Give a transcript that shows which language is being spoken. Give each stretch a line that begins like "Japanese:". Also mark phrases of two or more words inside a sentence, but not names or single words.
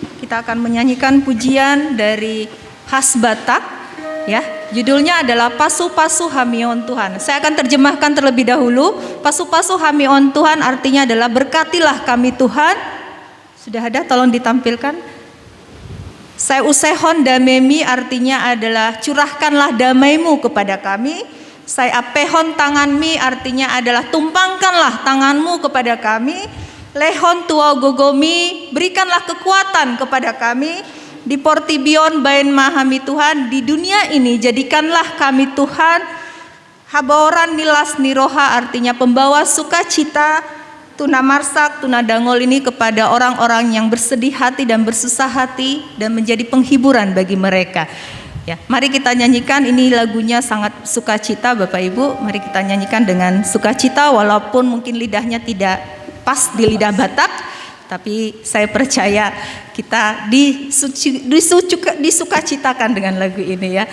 Indonesian: Kita akan menyanyikan pujian dari khas Batak, ya. Judulnya adalah Pasu-Pasu Hamion Tuhan. Saya akan terjemahkan terlebih dahulu. Pasu-Pasu Hamion Tuhan artinya adalah berkatilah kami Tuhan. Sudah ada, tolong ditampilkan.
Batak Toba: Saya usehon damemi
Indonesian: artinya adalah curahkanlah damaimu kepada kami.
Batak Toba: Saya apehon tanganmi
Indonesian: artinya adalah tumpangkanlah tanganmu kepada kami.
Batak Toba: Lehon tua gogomi,
Indonesian: berikanlah kekuatan kepada kami.
Batak Toba: Di portibion bain mahami Tuhan,
Indonesian: di dunia ini jadikanlah kami Tuhan.
Batak Toba: Haboran nilas niroha
Indonesian: artinya pembawa sukacita.
Batak Toba: Tuna marsak, tuna dangol
Indonesian: ini kepada orang-orang yang bersedih hati dan bersusah hati, dan menjadi penghiburan bagi mereka. Ya, mari kita nyanyikan, ini lagunya sangat sukacita Bapak Ibu. Mari kita nyanyikan dengan sukacita, walaupun mungkin lidahnya tidak pas di lidah Batak, tapi saya percaya kita disukacitakan dengan lagu ini ya.